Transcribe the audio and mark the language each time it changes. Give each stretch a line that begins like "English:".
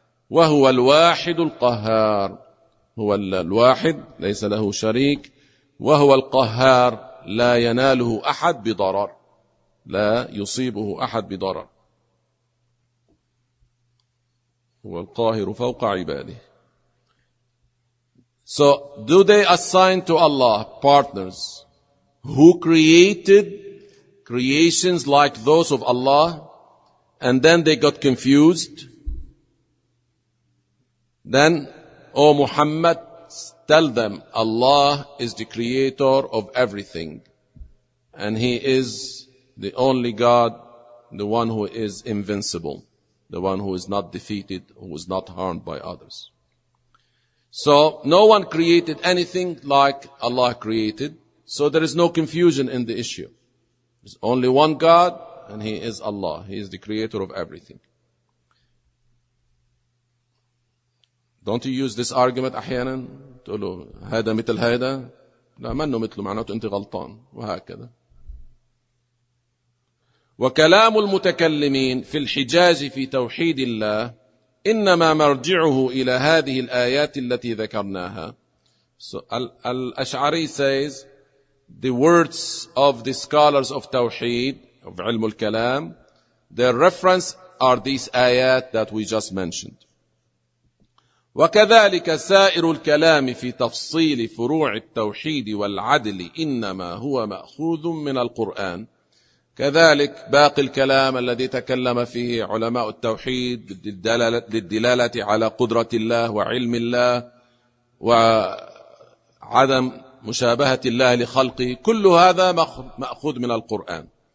Arabic: وهو الواحد القهار, هو الواحد ليس له شريك, وهو القهار لا يناله أحد بضرر, لا يصيبه أحد بضرر, هو القاهر فوق عباده.
English: So, do they assign to Allah partners who created creations like those of Allah and then they got confused? Then, O Muhammad, tell them Allah is the creator of everything and He is the only God, the one who is invincible, the one who is not defeated, who is not harmed by others. So no one created anything like Allah created. So there is no confusion in the issue. There's only one God and He is Allah. He is the creator of everything. Don't you use this argument
Arabic: أحيانا؟ تقولوا هذا مثل هذا؟ لا منه مثله, معناته أنت غلطان وهكذا. وكلام المتكلمين في الحجاج في توحيد الله إنما مرجعه إلى هذه الآيات التي ذكرناها.
English: الأشعري says the words of the scholars of توحيد of علم الكلام, their reference are these آيات that we just mentioned.
Arabic: وكذلك سائر الكلام في تفصيل فروع التوحيد والعدل إنما هو مأخوذ من القرآن. كذلك باقي الكلام الذي تكلم فيه علماء التوحيد للدلالة على قدرة الله وعلم الله وعدم مشابهة الله لخلقه, كل هذا مأخوذ من القرآن.